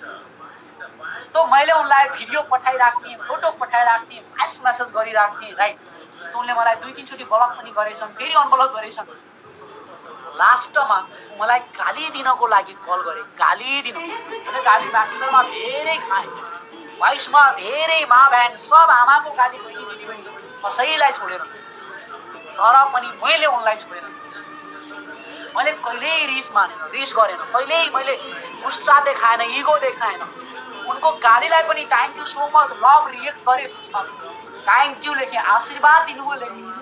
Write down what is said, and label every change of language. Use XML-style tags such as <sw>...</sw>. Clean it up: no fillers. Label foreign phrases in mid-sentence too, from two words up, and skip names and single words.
<ne>तो मैले उनलाई भिडियो पठाइराख्ने, फोटो पठाइराख्ने,</ne> <en>voice message</en> <ne>गरिराख्ने, राइट? तो उनले मलाई 2-3 चोटि ब्लक पनि गरेछन्, फेरि अनब्लक गरेछन्। लास्टमा मलाई गाली दिनको लागि कल गरे, गाली दिन। मैले गाली म्यासेन्जरमा धेरै खाएँ, भोइसमा धेरै,</ne> <hi>माँ बहन सब</hi> <ne>आमाको गाली, बहिनी दिदीबहिनी कसैलाई छोडेन, तर पनि मैले उनलाई छोडेन। मैले कहिल्यै रिस मानेन, रिस गरेन, कहिल्यै मैले गुस्सा देखाएन, इगो देखाएन। उनको गालीलाई पनि</ne> <en>thank you so much, love react</en> <ne>गरे,</ne> <en>thank you</en> <ne>लेखेँ, आशीर्वाद दिनुभयो लेखेँ।</ne>